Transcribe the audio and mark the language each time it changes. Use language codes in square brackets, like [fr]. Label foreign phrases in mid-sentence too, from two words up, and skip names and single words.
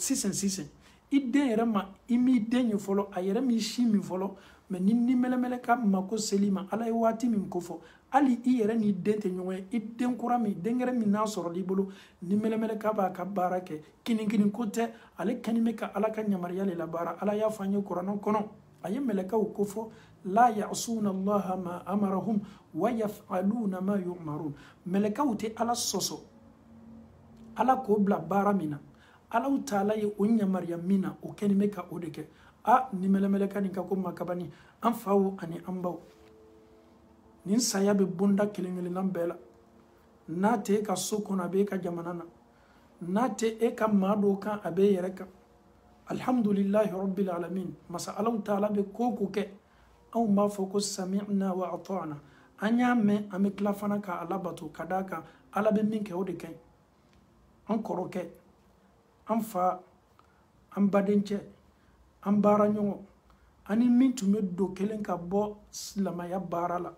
[bm] sisan i den yɛrɛ ma i m'i den ye fɔlɔ a yɛrɛ m'i si min fɔlɔ mais ni mɛlɛmɛlɛka mako seli ma Ala ye waati min ko fɔ hali i yɛrɛ ni den tɛ ɲɔgɔn ye i den kura min denkɛrɛ min n'a sɔrɔ i bolo ni mɛlɛmɛlɛka b'a ka baara kɛ kinikini ko tɛ ale kɛni bɛ ka Ala ka yamaruya de la baara Ala y'a fɔ an ye kuranɛ kɔnɔ a ye mɛlɛkaw ko fɔ [ar] لا يعصون الله ما أمرهم ويفعلون ما يؤمرون [bm] mɛlɛkaw tɛ Ala sɔsɔ Ala k'o bila baara min na Alahu Taala ye o yamaruya min na o kɛni bɛ ka o de kɛ ni mɛlɛmɛlɛka nin ka ko makabani an faw ani an baw nin saya bɛ bonda kelen-kelenna bɛɛ la n'a tɛ e ka so kɔnɔ a bɛ e ka jamana na n'a tɛ e ka maa dɔw kan a bɛ e yɛrɛ kan [ar] الحمد لله رب العالمين [bm] masa Alahu Taala bɛ ko ko kɛ anw b'a fɔ ko [ar] سمعنا وأطعنا [bm] an y'a mɛn an bɛ tila fana ka Ala bato ka d'a kan Ala bɛ min kɛ o de kaɲi an kɔrɔkɛ an fa an badencɛ an baara ɲɔgɔn ani min tun bɛ don kelen ka bɔ silamɛya baara la